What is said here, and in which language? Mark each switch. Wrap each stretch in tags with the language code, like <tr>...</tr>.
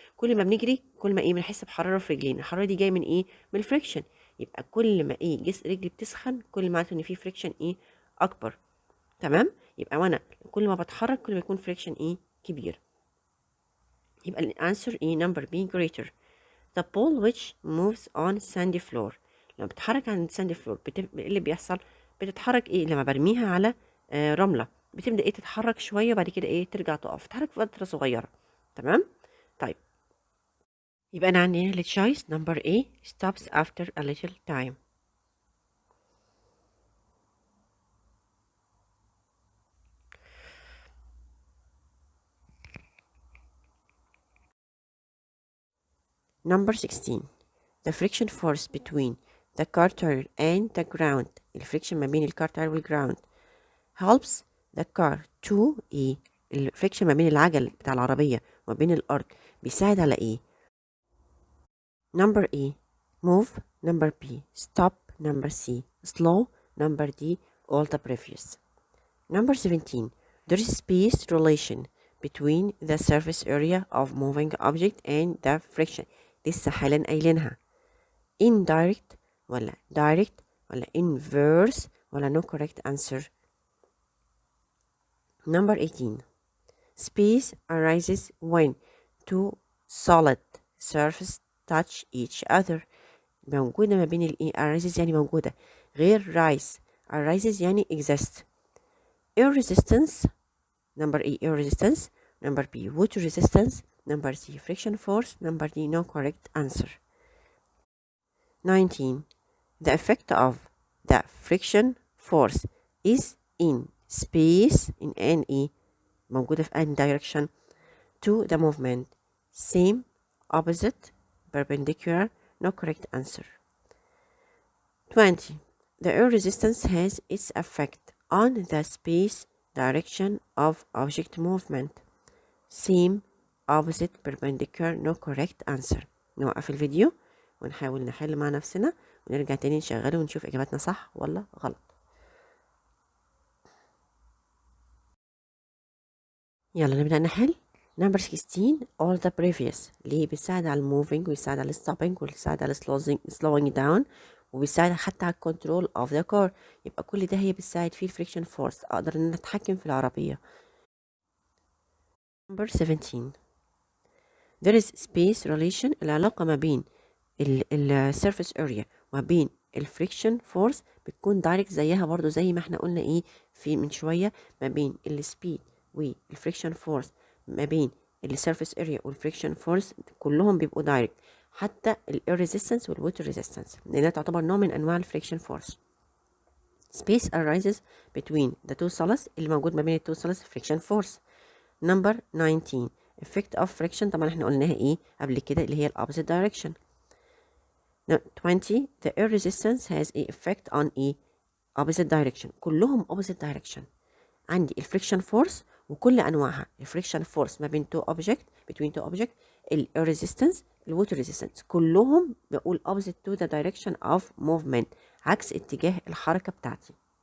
<ar>كل ما بنجري كل ما ايه بنحس بحراره في رجلينا. الحراره دي جايه من ايه؟ من الفريكشن. يبقى كل ما ايه رجلي بتسخن كل ما معناته ان في فريكشن ايه اكبر. تمام. يبقى وانا كل ما بتحرك كل ما يكون فريكشن ايه كبير. يبقى الانسر ايه نمبر بي greater.</ar> <en>The ball which moves on sandy floor.</en> <ar>لما بتتحرك عن sandy floor ايه اللي بيحصل؟ بتتحرك ايه لما برميها على رملة، بتبدأ ايه تتحرك شوية وبعد كده ايه ترجع تقف، تتحرك في فترة صغيرة. تمام. طيب يبقى انا عندي هنا</ar> <en>choice number A stops after a little time. Number 16. The friction force between the car tire and the ground.</en> <ar>الفريكشن ما بين الكار تاير والجراوند</ar> <en>helps the car to</en> <ar>ايه؟ الفريكشن ما بين العجل بتاع العربية وما بين الأرض بيساعد على ايه؟</ar> <en>Number A move. Number B stop. Number C slow. Number D all the previous. Number 17. There is space relation between the surface area of moving object and the friction.</en> <ar>لسه حالا قايلينها.</ar> <en>Indirect ولا direct ولا inverse ولا no correct answer. Number 18. Space arises when two solid surfaces touch each other.</en> <ar>موجودة ما بين الايه arises يعني موجودة، غير rise.</ar> <en>arises يعني exist. air resistance. Number A air resistance. Number B water resistance. Number C friction force. Number D no correct answer. 19. The effect of the friction force is in space in any</en> <ar>موجودة في</ar> <en>any direction to the movement. Same, opposite, perpendicular, no correct answer. 20. The air resistance has its effect on the space direction of object movement. Same, opposite, perpendicular, no correct answer.</en> <ar>نوقف الفيديو ونحاول نحل مع نفسنا ونرجع تاني نشغله ونشوف إجاباتنا صح ولا غلط. يلا نبدأ نحل.</ar> <en>Number 16 all the previous.</en> <ar>ليه؟ بيساعد على moving ويساعد على stopping ويساعد على slowing down وبيساعد حتى على</ar> <en>control of the car.</en> <ar>يبقى كل ده هي بتساعد فيه friction force. أقدر إن أنا أتحكم في العربية.</ar> <en>Number 17 there is space relation.</en> <ar>العلاقة ما بين surface area وما بين friction force بتكون direct زيها برضو زي ما احنا قلنا ايه في من شوية ما بين speed والفريكشن فورس، ما بين surface area والفريكشن فورس كلهم بيبقوا دايركت، حتى الاير ريزيستنس والووتر ريزيستنس لانها تعتبر نوع من انواع الفريكشن فورس.</ar> <en>Space arises between the two solids.</en> <ar>اللي موجود ما بين التو solids friction force.</ar> <en>Number 19 effect of friction.</en> <ar>طبعا احنا قلناها ايه قبل كده اللي هي ال opposite direction.</ar> <en>20 the air resistance has a effect on a opposite direction.</en> <ar>كلهم opposite direction. عندي الفريكشن فورس وكل انواعها. الفريكشن فورس ما بين two object</ar> <en>between two object،</en> <ar>الاير ريزيستنس، الووتر ريزيستنس، كلهم بقول</ar> <en>opposite to the direction of movement،</en> <ar>عكس اتجاه الحركة بتاعتي.</ar>